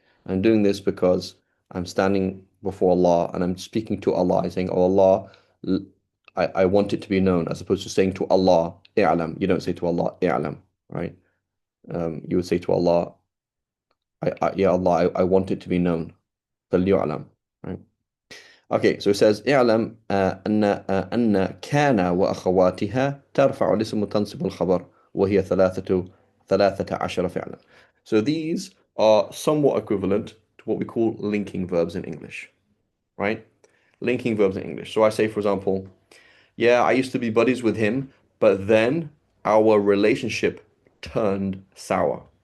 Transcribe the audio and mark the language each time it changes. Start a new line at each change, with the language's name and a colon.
English: I'm doing this because I'm standing before Allah and I'm speaking to Allah and saying, Oh Allah, I want it to be known, as opposed to saying to Allah, i'lam. You don't say to Allah, i'lam, right? You would say to Allah, Ya Allah, I want it to be known.
Arabic: فَلْيُعْلَمْ,
English: right? Okay, so it says
Arabic: اعلم أن كان وأخواتها ترفع الاسم وتنصب الخبر وهي ثلاثة عشر فعلا.
English: So these are somewhat equivalent to what we call linking verbs in English, right? Linking verbs in English. So I say, for example, yeah, I used to be buddies with him, but then our relationship turned sour.